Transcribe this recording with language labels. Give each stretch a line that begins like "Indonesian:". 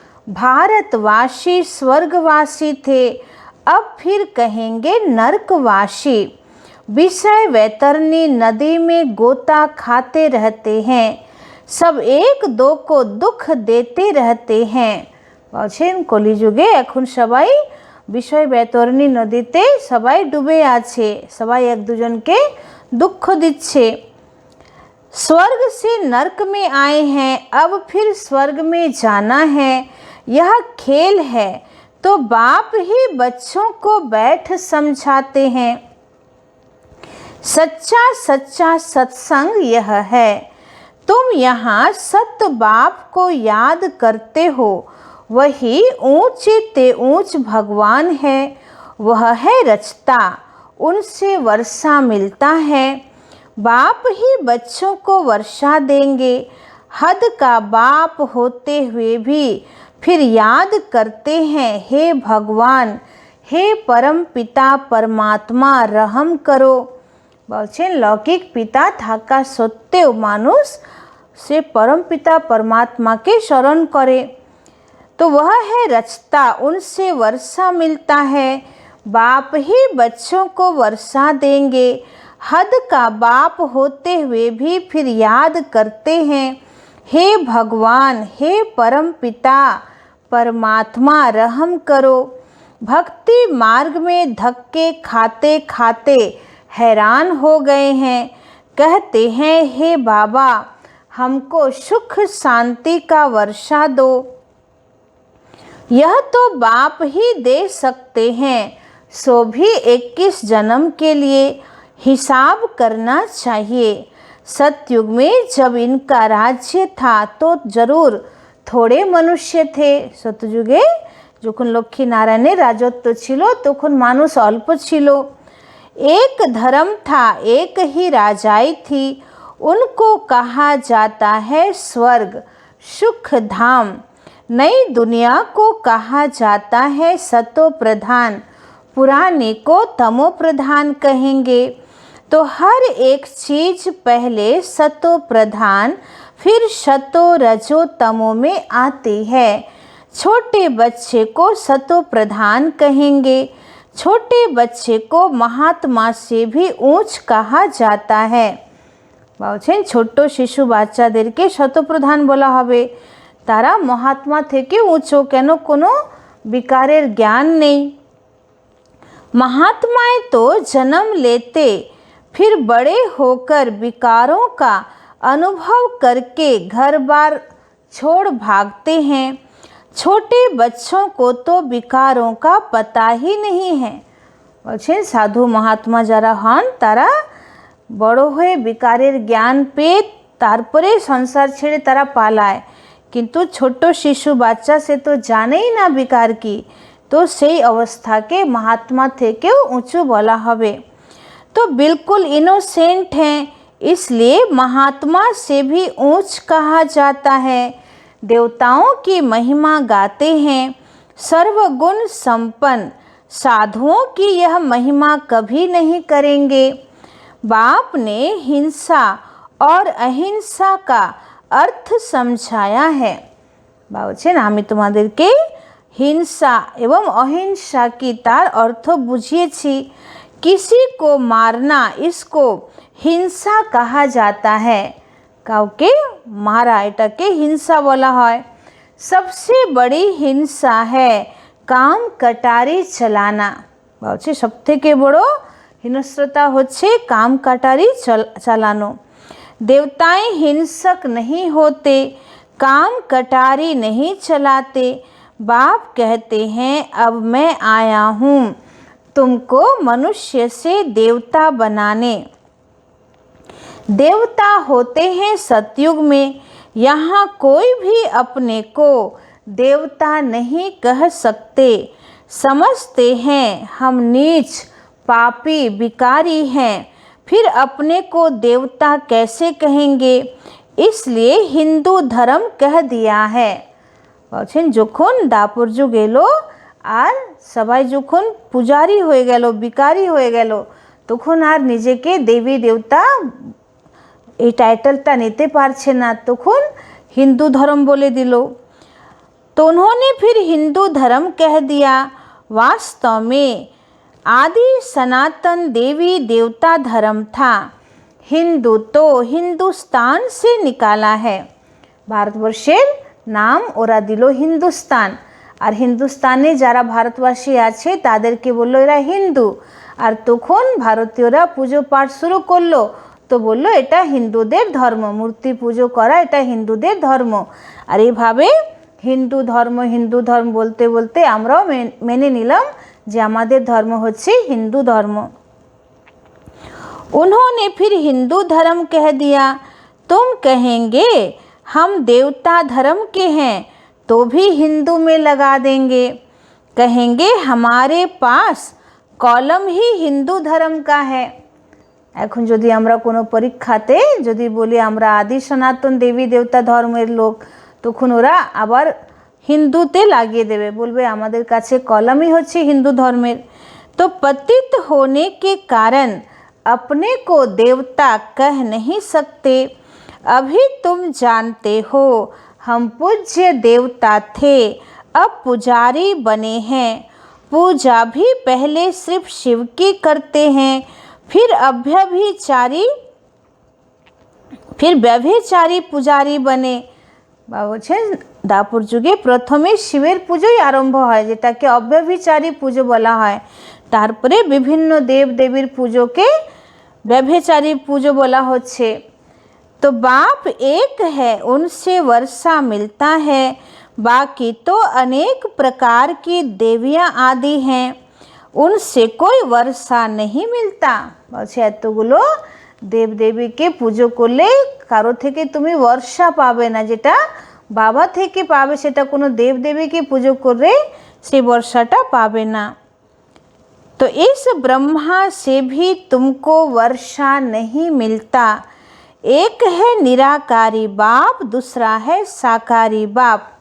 Hindi: भारतवासी स्वर्गवासी थे, अब फिर कहेंगे नरकवासी। विषय वैतरणी नदी में गोता खाते रहते हैं, सब एक दो को दुख देते रहते हैं।
Bangla: বলছেন কলিযুগে এখন সবাই বিষয় বৈতরণী নদীতে সবাই ডুবে আছে, সবাই এক দুজনকে দুঃখ দিচ্ছে।
Hindi: स्वर्ग से नरक में आए हैं, अब फिर स्वर्ग में जाना है, यह खेल है। तो बाप ही बच्चों को बैठ समझाते हैं। सच्चा सच्चा सत्संग यह है, तुम यहाँ सत्य बाप को याद करते हो, वही ऊंचे ते ऊंच भगवान है। वह है रचता, उनसे वर्षा मिलता है। बाप ही बच्चों को वर्षा देंगे। हद का बाप होते हुए भी फिर याद करते हैं, हे भगवान, हे परम पिता परमात्मा रहम करो।
Bangla: বলছেন লৌকিক পিতা থাকা সত্ত্বেও মানুষ সে
Hindi: परम पिता परमात्मा के शरण करे। तो वह है रचता, उनसे वर्षा मिलता है। बाप ही बच्चों को वर्षा देंगे। हद का बाप होते हुए भी फिर याद करते हैं, हे भगवान, हे परम पिता परमात्मा रहम करो। भक्ति मार्ग में धक्के खाते खाते हैरान हो गए हैं। कहते हैं, हे बाबा, हमको सुख शांति का वर्षा दो। यह तो बाप ही दे सकते हैं, सो भी 21 जन्म के लिए हिसाब करना चाहिए। सतयुग में जब इनका राज्य था तो जरूर थोड़े मनुष्य थे।
Bangla: सतयुगे যখন লক্ষ্মী নারায়ণের রাজত্ব ছিল তখন মানুষ অল্প ছিল।
Hindi: एक धर्म था, एक ही राजाई थी, उनको कहा जाता है स्वर्ग सुख धाम। नई दुनिया को कहा जाता है सतो प्रधान, पुराने को तमो प्रधान कहेंगे। तो हर एक चीज पहले सतो प्रधान फिर शतो रजो तमो में आती है। छोटे बच्चे को सतो प्रधान कहेंगे। छोटे बच्चे को महात्मा से भी ऊंच कहा जाता है।
Bangla: বলছেন ছোট শিশু বাচ্চাদেরকে শতপ্রধান বলা হবে, তারা মহাত্মা থেকে উঁচু, কেন কোনো विकारेर
Hindi: ज्ञान नहीं। महात्माएं तो जन्म लेते फिर बड़े होकर विकारों का अनुभव करके घर बार छोड़ भागते हैं। छोटे बच्चों को तो विकारों का पता ही नहीं है।
Bangla: বলছেন সাধু মহাত্মা যারা হন তারা বড় হয়ে বিকারের জ্ঞান পেয়ে তারপরে সংসার ছেড়ে তারা পালায়, কিন্তু ছোট্ট শিশু বাচ্চা সে তো জানেই না বিকার কি, তো সেই অবস্থাকে महात्मा থেকেও উঁচু বলা হবে।
Hindi: तो बिल्कुल इनोसेंट हैं, इसलिए महात्मा से भी ऊंच कहा जाता है। देवताओं की महिमा गाते हैं, सर्वगुण संपन्न साधुओं की यह महिमा कभी नहीं करेंगे। बाप ने हिंसा और अहिंसा का अर्थ समझाया है।
Bangla: বলছেন আমি তোমাদেরকে হিংসা এবং অহিংসা কি তার অর্থ বুঝিয়েছি।
Hindi: किसी को मारना इसको हिंसा कहा जाता है।
Bangla: কাউকে মারা এটাকে হিংসা বলা হয়।
Hindi: सबसे बड़ी हिंसा है काम कटारी चलाना।
Bangla: বলছে সবথেকে বড় হিংস্রতা হচ্ছে काम कटारी চালানো।
Hindi: देवताएं हिंसक नहीं होते, काम कटारी नहीं चलाते। बाप कहते हैं अब मैं आया हूँ तुमको मनुष्य से देवता बनाने। देवता होते हैं सतयुग में, यहाँ कोई भी अपने को देवता नहीं कह सकते। समझते हैं हम नीच पापी विकारी हैं, फिर अपने को देवता कैसे कहेंगे, इसलिए हिंदू धर्म कह दिया है।
Bangla: বলছেন যখন দাপর যুগ এলো আর সবাই যখন পূজারি হয়ে গেল, বিকারি হয়ে গেল, তখন আর নিজেকে দেবী দেবতা এই টাইটেলটা নিতে পারছে না, তখন হিন্দু ধর্ম বলে দিল।
Hindi: तो उन्होंने फिर हिंदू धर्म कह दिया। वास्तव में आदि सनातन देवी देवता धर्म था। हिंदू तो हिंदुस्तान से निकाला है।
Bangla: ভারতবর্ষের নাম ওরা দিল হিন্দুস্তান, আর হিন্দুস্তানে যারা ভারতবাসী আছে তাদেরকে বললো এরা হিন্দু। আর তখন ভারতীয়রা পুজো পাঠ শুরু করলো, তো বললো এটা হিন্দুদের ধর্ম, মূর্তি পুজো করা এটা হিন্দুদের ধর্ম। আর এইভাবে হিন্দু ধর্ম বলতে বলতে আমরাও মেনে নিলাম যে আমাদের ধর্ম হচ্ছে হিন্দু ধর্ম।
Hindi: उन्होंने फिर हिंदू धर्म कह दिया। तुम कहेंगे हम देवता धर्म के हैं तो भी हिंदू में लगा देंगे। कहेंगे हमारे पास कॉलम ही हिंदू धर्म का है।
Bangla: এখন যদি আমরা কোনো পরীক্ষাতে যদি বলি আমরা আদি সনাতন দেবী দেবতা ধর্মের লোক, তখন ওরা আবার হিন্দুতে লাগিয়ে দেবে, বলবে আমাদের কাছে কলমই হচ্ছে হিন্দু ধর্মের।
Hindi: तो पतित होने के कारण अपने को देवता कह नहीं सकते। अभी तुम जानते हो हम पूज्य देवता थे, अब पुजारी बने हैं। पूजा भी पहले सिर्फ शिव की करते हैं, फिर व्यभिचारी पुजारी बने।
Bangla: বলছেন দাপর যুগে প্রথমে শিবের পুজোই আরম্ভ হয়, যেটাকে অব্যভিচারী পুজো বলা হয়। তারপরে বিভিন্ন দেব দেবীর পুজোকে व्यभिचारी पूजो बोला होच्छे।
Hindi: तो बाप एक है, उनसे वर्षा मिलता है, बाकी तो अनेक प्रकार की देवियाँ आदि हैं, उनसे कोई वर्षा नहीं मिलता।
Bangla: বলছে এতগুলো দেব দেবীকে পুজো করলে কারো থেকে তুমি বর্ষা পাবে না, যেটা বাবা থেকে পাবে সেটা কোনো দেব দেবীকে পুজো করে সেই বর্ষাটা পাবে না।
Hindi: तो इस ब्रह्मा से भी तुमको वर्षा नहीं मिलता। एक है निराकारी बाप, दूसरा है साकारी बाप।